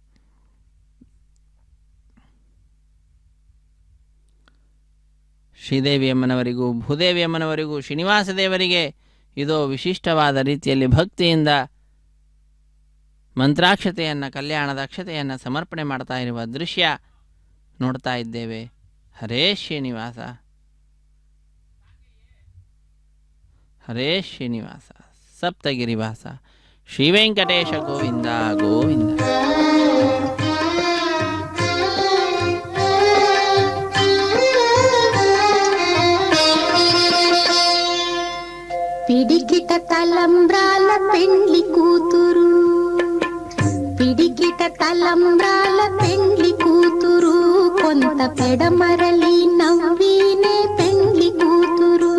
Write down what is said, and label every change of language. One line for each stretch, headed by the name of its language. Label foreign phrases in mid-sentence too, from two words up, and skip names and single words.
Kannada: ಶ್ರೀದೇವಿಯಮ್ಮನವರಿಗೂ ಭೂದೇವಿಯಮ್ಮನವರಿಗೂ ಶ್ರೀನಿವಾಸ ದೇವರಿಗೆ ಇದು ವಿಶಿಷ್ಟವಾದ ರೀತಿಯಲ್ಲಿ ಭಕ್ತಿಯಿಂದ ಮಂತ್ರಾಕ್ಷತೆಯನ್ನು, ಕಲ್ಯಾಣದ ಅಕ್ಷತೆಯನ್ನು ಸಮರ್ಪಣೆ ಮಾಡ್ತಾ ಇರುವ ದೃಶ್ಯ ನೋಡ್ತಾ ಇದ್ದೇವೆ. ಹರೇ ಶ್ರೀನಿವಾಸ, ಹರೇ ಶ್ರೀನಿವಾಸ. ಸಪ್ತಗಿರಿವಾಸ ಶ್ರೀ ವೆಂಕಟೇಶ ಗೋವಿಂದ ಗೋವಿಂದ.
Telugu: పిడికిట తలంబ్రాల పెండ్లి కూతురు, పిడికిట తలంబ్రాల పెండ్లి కూతురు, కొంత పెడమరలి నవ్వీనే పెండ్లి కూతురు.